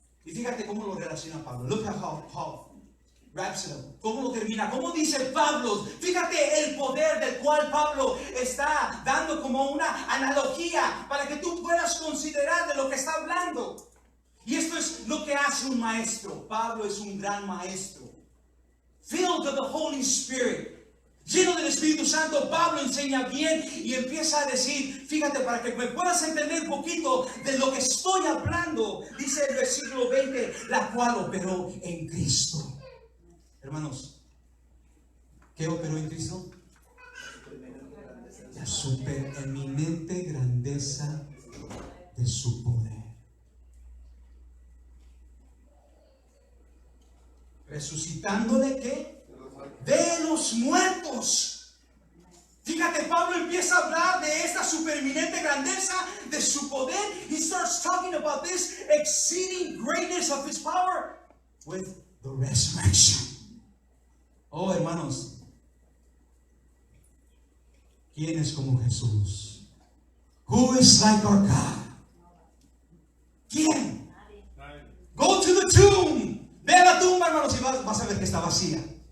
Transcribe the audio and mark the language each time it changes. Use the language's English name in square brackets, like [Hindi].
[Spanish] Y fíjate cómo lo relaciona Pablo. [English] Look at how wraps it up. [Spanish] ¿Cómo lo termina? ¿Cómo dice Pablo? Fíjate el poder del cual Pablo está dando como una analogía para que tú puedas considerar de lo que está hablando. Y esto es lo que hace un maestro. Pablo es un gran maestro. [English] Filled with the Holy Spirit. [Spanish] Lleno del Espíritu Santo, Pablo enseña bien y empieza a decir, fíjate, para que me puedas entender un poquito de lo que estoy hablando. Dice el versículo 20, la cual operó en Cristo. Hermanos, ¿qué operó en Cristo? La supereminente grandeza de su poder. Resucitándole, ¿qué? De los muertos. Fíjate, Pablo empieza a hablar de esta supereminente grandeza de su poder. [English] He starts talking about this exceeding greatness of his power with the resurrection. [Spanish] Oh, hermanos, ¿quién es como Jesús? [English] Who is like our God? [Spanish] ¿Quién? [English] Go to the tomb. [Spanish] Ve a la tumba, hermanos, y vas a ver que está vacía.